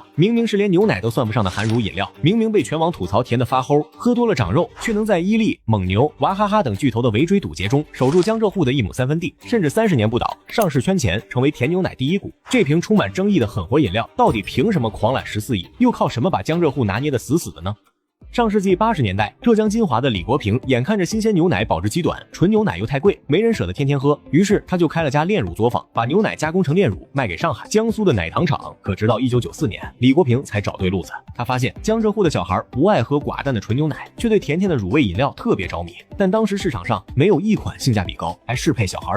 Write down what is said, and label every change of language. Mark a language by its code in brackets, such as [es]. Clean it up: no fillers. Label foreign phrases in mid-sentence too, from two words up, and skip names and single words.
[zh] 明明是連牛奶都算不上的含乳飲料，明明被全網吐槽甜得發齁，喝多了長肉，卻能在伊利、蒙牛、娃哈哈等巨頭的圍追堵截中守住江浙滬的1畝3分地，甚至30年不倒，上市圈前成為甜牛奶第一股。这瓶充满爭議的狠活飲料到底憑什麼狂攬14億，又靠什麼把江浙滬拿捏得死死的呢？上世紀80年代，浙江金華的李國平眼看着新鮮牛奶保質期短，純牛奶又太貴，沒人捨得天天喝，於是他就開了家煉乳作坊，把牛奶加工成煉乳賣給上海、江蘇的奶糖廠。可直到1994年，李國平才找對路子。他發現江浙滬的小孩不愛喝寡淡的純牛奶，卻對甜甜的乳味飲料特別着迷。但當時市場上沒有一款性價比高，還適配小孩的。